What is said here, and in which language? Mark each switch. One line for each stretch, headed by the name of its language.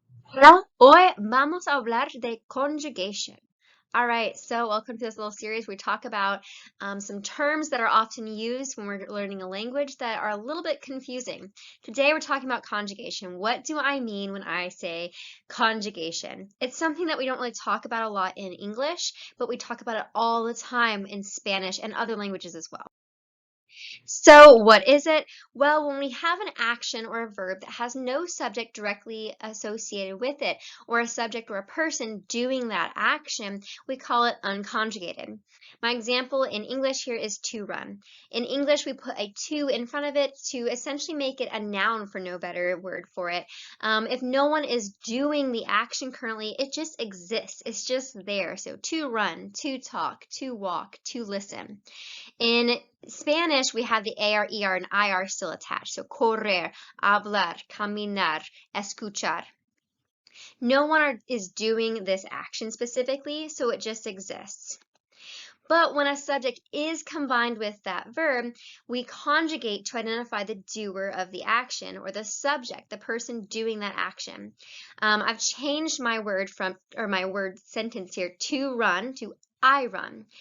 Spanish: Hola, hoy vamos a hablar de conjugation.
English: All right, so welcome to this little series. We talk about some terms that are often used when we're learning a language that are a little bit confusing. Today we're talking about conjugation. What do I mean when I say conjugation? It's something that we don't really talk about a lot in English, but we talk about it all the time in Spanish and other languages as well. So, what is it? Well, when we have an action or a verb that has no subject directly associated with it, or a subject or a person doing that action, we call it unconjugated. My example in English here is to run. In English, we put a to in front of it to essentially make it a noun for no better word for it. If no one is doing the action currently, it just exists. It's just there. So, to run, to talk, to walk, to listen. In Spanish, we have the AR, ER, and IR still attached.
Spanish: So correr, hablar, caminar, escuchar.
English: No one is doing this action specifically, so it just exists. But when a subject is combined with that verb, we conjugate to identify the doer of the action or the subject, the person doing that action. I've changed my word my word sentence here, to run, to I run.